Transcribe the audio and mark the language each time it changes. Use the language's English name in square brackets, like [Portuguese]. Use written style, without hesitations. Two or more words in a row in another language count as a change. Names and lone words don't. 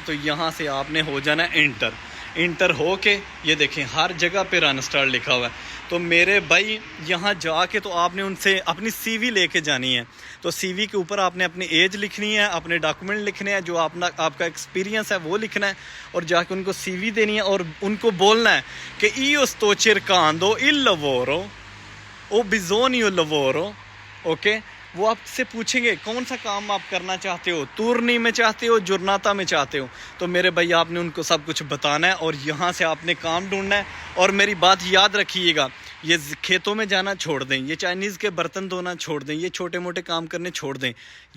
[Hindi] तो यहाँ से आपने हो जाना है इंटर हो के, ये देखें हर जगह पे [English] run start [Hindi] लिखा हुआ है। तो मेरे भाई, यहाँ जाके तो आपने उनसे अपनी सीवी लेके जानी है। तो सीवी के ऊपर आपने अपनी एज लिखनी है, अपने डॉक्यूमेंट लिखने हैं, जो आपका एक्सपीरियंस है वो लिखना है, और जाके उनको सीवी देनी है, और उनको बोलना है कि [Italian] io sto cercando il lavoro, ho bisogno lavoro। [Hindi] ओके। वो आपसे पूछेंगे कौन सा काम आप करना चाहते हो, तुर्नी में चाहते हो, जुर्नाता में चाहते हो। तो मेरे भाई, आपने उनको सब कुछ बताना है, और यहाँ से आपने काम ढूंढना है। और मेरी बात याद रखिएगा, ये खेतों में जाना छोड़ दें, ये चाइनीज़ के बर्तन धोना छोड़ दें, ये छोटे मोटे काम करने छोड़ दें।